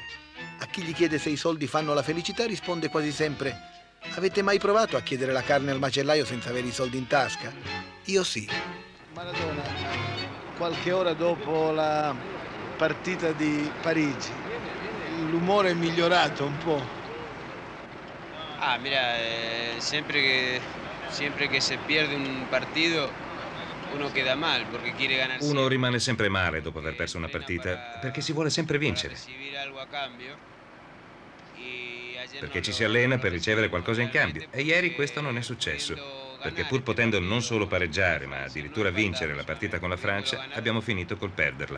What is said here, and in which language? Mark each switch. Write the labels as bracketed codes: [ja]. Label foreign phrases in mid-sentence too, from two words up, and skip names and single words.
[it] A chi gli chiede se i soldi fanno la felicità risponde quasi sempre: avete mai provato a chiedere la carne al macellaio senza avere i soldi in tasca? Io sì. Maradona, qualche ora dopo la partita di Parigi, l'umore è migliorato un po'. [es] Ah, mira, siempre que se pierde un partido uno queda mal porque quiere ganar. [it] Uno rimane sempre male dopo aver perso una partita perché si vuole sempre vincere. Perché ci si allena per ricevere qualcosa in cambio. E ieri questo non è successo. Perché pur potendo non solo pareggiare, ma addirittura vincere la partita con la Francia, abbiamo finito col perderla.